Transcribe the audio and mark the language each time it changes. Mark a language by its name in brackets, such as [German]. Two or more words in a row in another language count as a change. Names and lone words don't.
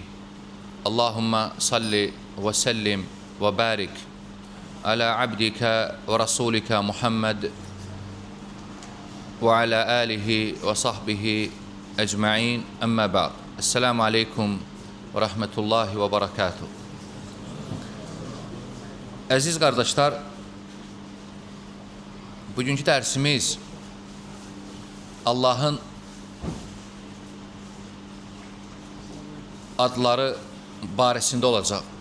[Arabic] اللهم صل وسلم وبارك على عبدك ورسولك محمد وعلى آله وصحبه أجمعين. أما بعد. السلام عليكم ورحمة الله وبركاته. [Azerbaijani] Əziz qardaşlar, bugünkü dərsimiz Allahın adları barəsində olacaq.